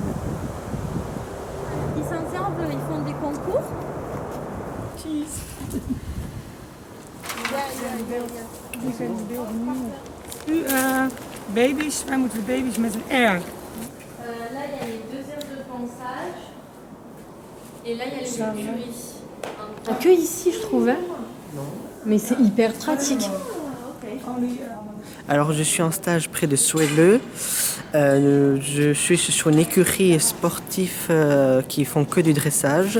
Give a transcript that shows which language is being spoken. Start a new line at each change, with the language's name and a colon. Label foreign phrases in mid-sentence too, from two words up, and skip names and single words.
French: Ils s'ensemble, ils font des concours.
Dutch: Baby's, wij moeten de baby's met een R.
French: Là, il y a les 2 heures de ponçage. Et là, il y a les écuries. Pas que ici, je trouve. Mais c'est hyper pratique. Alors, je suis en stage près de Soilleux. Je suis sur une écurie sportive qui font que du dressage.